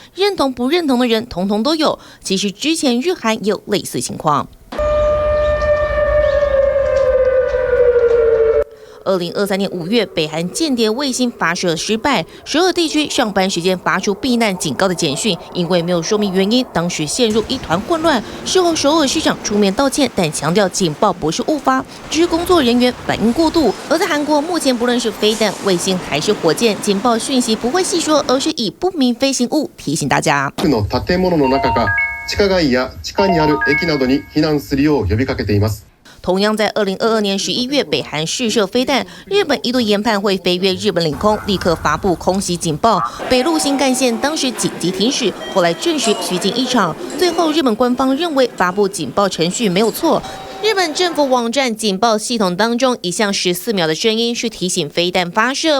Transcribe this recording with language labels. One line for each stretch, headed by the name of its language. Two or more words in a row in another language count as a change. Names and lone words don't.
Chinese: 认同不认同的人统统都有。其实之前日韩也有类似情况。2023年5月，北韩间谍卫星发射失败，首尔地区上班时间发出避难警告的简讯，因为没有说明原因，当时陷入一团混乱。事后首尔市长出面道歉，但强调警报不是误发，只是工作人员反应过度。而在韩国，目前不论是飞弹、卫星还是火箭，警报讯息不会细说，而是以不明飞行物提醒大家。
Japanese: 建物の中か地下街や地下にある駅などに避難するよう呼びかけています。
Chinese: 同样在2022年11月，北韩试射飞弹，日本一度研判会飞越日本领空，立刻发布空袭警报。北陆新干线当时紧急停驶，后来证实虚惊一场。最后日本官方认为发布警报程序没有错。日本政府网站警报系统当中，一项14秒的声音是提醒飞弹发射。